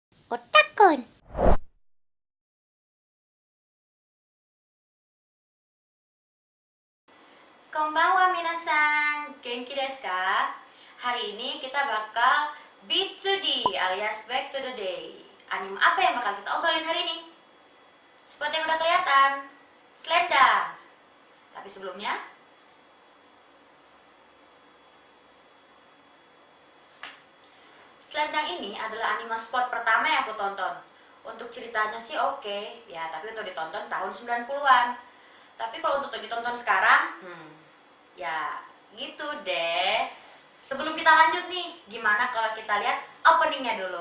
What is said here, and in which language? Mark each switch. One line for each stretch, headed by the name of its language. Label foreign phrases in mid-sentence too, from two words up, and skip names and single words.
Japanese: Otakon. こんばんは、皆さん、元気ですか?
Indonesian: Hari ini kita bakal
English: Beat to D
Indonesian: alias
English: Back to the Day.
Indonesian: Anime apa yang bakal kita obrolin hari ini? Seperti yang udah kelihatan, Slam Dunk. Tapi sebelumnya, Slam Dunk ini adalah anime sport pertama yang aku tonton. Untuk ceritanya sih oke, ya tapi untuk ditonton tahun 90-an. Tapi kalau untuk ditonton sekarang, ya gitu deh. Sebelum kita lanjut nih, gimana kalau kita lihat openingnya dulu?